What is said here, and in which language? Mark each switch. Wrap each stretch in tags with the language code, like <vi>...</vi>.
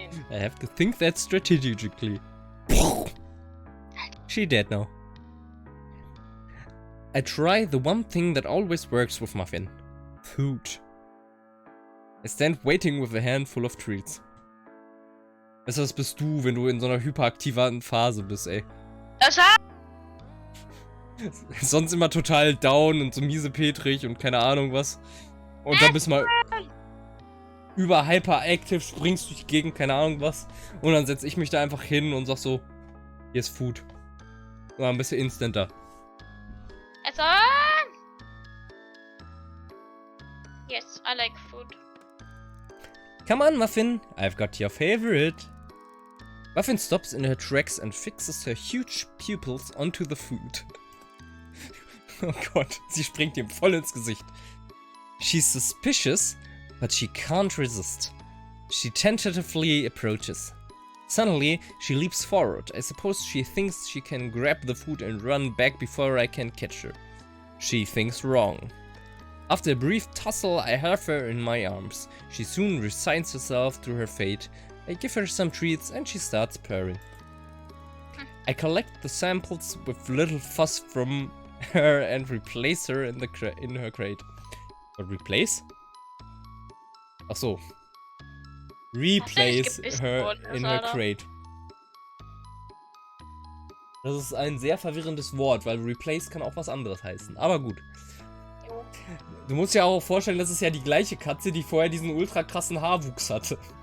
<en>I have to think that strategically. She dead now. I try the one thing that always works with Muffin. Food. I stand waiting with a handful of treats.</en> <de>Weißt du, was bist du, wenn du in so einer hyperaktiven Phase bist, ey? Sonst immer total down und so miesepetrig und keine Ahnung was. Und dann bist du mal über hyperactive, springst durch die Gegend, keine Ahnung was. Und dann setze ich mich da einfach hin und sag so, hier ist Food. Und dann bist du instant da. Also.</de> <en>Yes, I like food. Come on, Muffin, I've got your favorite. Muffin stops in her tracks and fixes her huge pupils onto the food.</en> <de>Oh Gott, sie springt ihm voll ins Gesicht.</de> <en>She's suspicious, but she can't resist. She tentatively approaches. Suddenly, she leaps forward. I suppose she thinks she can grab the food and run back before I can catch her. She thinks wrong. After a brief tussle, I have her in my arms. She soon resigns herself to her fate. I give her some treats and she starts purring. I collect the samples with little fuss from her and replace her in her crate. What, replace?</en> <de>Ach so.</de> <en>Replace her in her crate.</en> <de>Das ist ein sehr verwirrendes Wort, weil replace kann auch was anderes heißen. Aber gut. Du musst dir auch vorstellen, das ist ja die gleiche Katze, die vorher diesen ultra krassen Haarwuchs hatte.</de>